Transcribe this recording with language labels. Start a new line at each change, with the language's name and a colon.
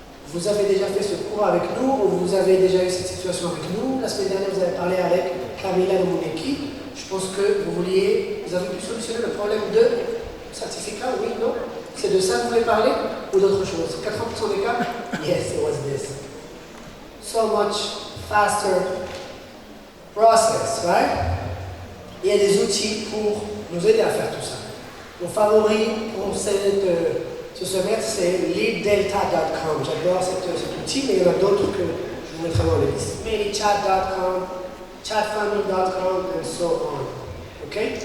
French: Vous avez déjà fait ce cours avec nous ou vous avez déjà eu cette situation avec nous. La semaine dernière, vous avez parlé avec Camilla de mon équipe. Je pense que vous avez pu solutionner le problème de certificat, oui, non? C'est de ça que vous voulez parler ou d'autre chose? 80% des cas?
English: Yes, it was this. So much faster process, right?
French: Il y a des outils pour nous aider à faire tout ça. Mon favori pour ce semestre, c'est leaddelta.com. J'adore cet outil, mais il y en a d'autres que je vous mettrai dans la liste.
English: ManyChat.com, chatfunnel.com, and so on. OK?